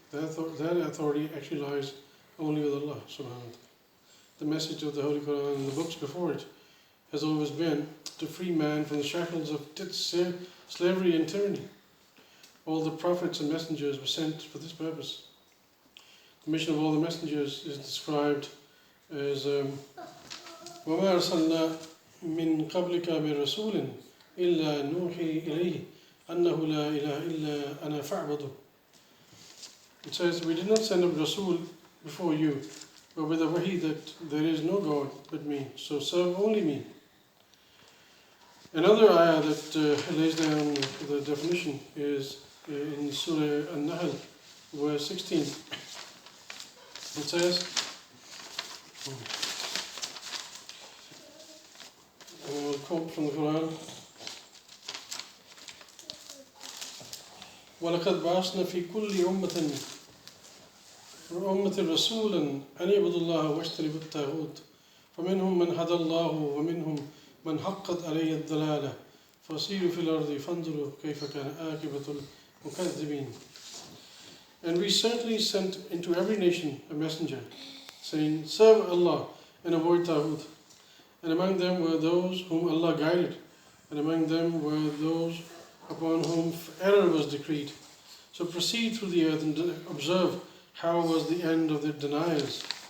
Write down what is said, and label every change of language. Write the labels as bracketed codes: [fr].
[en] That authority actually lies only with Allah subhanahu wa ta'ala. The message of the Holy Quran and the books before it has always been to free man from the shackles of slavery and tyranny. All the prophets and messengers were sent for this purpose. The mission of all the messengers is described as [ar] وَمَا أَرْسَلْنَا مِن قَبْلِكَ بِرَسُولٍ إِلَّا نُوحِي إِلَيْهِ أَنَّهُ لَا إِلَهَ إِلَّا أَنَا فَاعْبُدُ. [en] It says, we did not send a Rasul before you, but with a wahi that there is no God but me, so serve only me. Another ayah that lays down the definition is in Surah An-Nahl, verse 16. It says, and I will quote from the Quran, [ar] وَلَقَدْ بَعَثْنَا فِي كُلِّ أُمَّةٍ رَسُولًا أَنِ اعْبُدُوا اللَّهَ وَاجْتَنِبُوا الطَّاغُوتَ فَمِنْهُمْ مَنْ هَدَى اللَّهُ وَمِنْهُمْ مَنْ حَقَّتْ عَلَيْهِ الضَّلَالَةُ فَسِيرُوا فِي الْأَرْضِ فَانْظُرُوا كَيْفَ كَانَ عَاقِبَةُ الْمُكَذِّبِينَ. [en] And we certainly sent into every nation a messenger, saying, serve Allah and avoid taghut. And among them were those whom Allah guided, and among them were those upon whom error was decreed. So proceed through the earth and observe how was the end of the deniers.